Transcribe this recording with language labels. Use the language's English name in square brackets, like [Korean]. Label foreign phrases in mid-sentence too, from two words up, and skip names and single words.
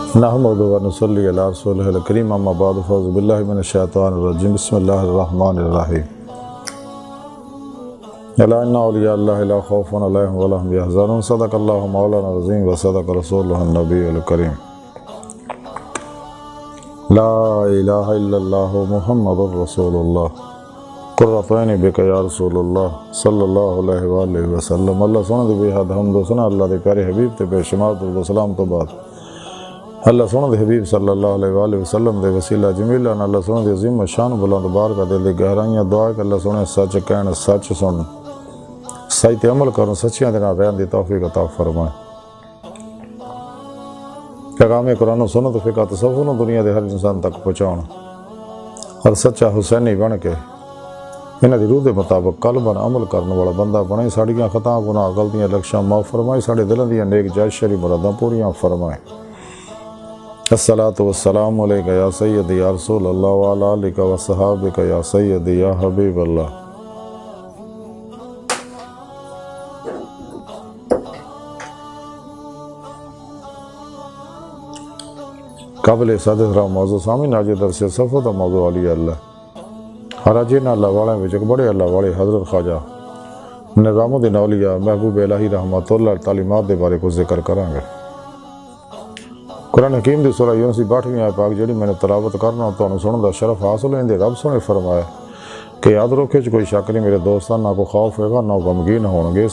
[Arabic] نحمد و نصلی علی رسولہ الکریم اما بعد فاعوذ باللہ من الشیطان الرجیم بسم اللہ الرحمن الرحیم الا ان اولیاء اللہ لا خوف علیہم ولا هم یحزنون صدق اللہ مولانا العظیم و صدق رسولہ النبی الکریم لا الہ الا اللہ محمد رسول اللہ قرۃ عینی بک یا رسول اللہ صلی اللہ علیہ وآلہ وسلم۔ [Punjabi] اللہ سونے دی بے حد حمد و ثنا اللہ دے پیارے حبیب تے بے شمار درود و سلام تو بعد اللہ سونے دے حبیب [Arabic] صلی اللہ علیہ وآلہ وسلم [Punjabi] دے وسیلہ جمیلہ اللہ سونے دے عظیم شان بلند بارگاہ دل دی گہرائیاں دعا کہ اللہ سونے سچ کہن سچ سن صحیح تے عمل کرن سچیاں دے نال رہن دی توفیق عطا فرمائے۔ پیغام قرآن و سنت فقہ تصوف دنیا دے ہر انسان تک پہنچاؤن اور سچا حسینی بن کے انہاں دی روح دے مطابق قلباً عمل کرنے والا بندہ بنے، ساڑیاں خطاں گناہ غلطیاں لکشاں معاف فرمائے، ساڑے دلوں دیاں نیک جائز شرعی مراداں پوریاں فرمائے۔ [Arabic] الصلاۃ والسلام علیک یا سیدی یا رسول اللہ وعلی آلک و صحابک یا سیدی یا حبیب اللہ۔ [Punjabi] قابل صدر موضوع سامعین آج درس صفحہ دا موضوع علی اللہ اور اج انہاں اللہ والے وچ بڑے اللہ والے حضرت خواجہ نظام الدین اولیاء محبوب الہی [Arabic] رحمۃ اللہ [Punjabi] تعلیمات دے بارے کو ذکر کریں گے۔ قرآن حکیم دی سورہ یونس 62ویں آیت پاک جڑی میں نے تلاوت کرنا تانوں سنن دا شرف حاصل ہوندے رب سونے فرمایا کہ یاد رکھو چ کوئی شک نہیں میرے دوستاں نہ کوئی خوف ہوگا نہ غمگین ہون گے۔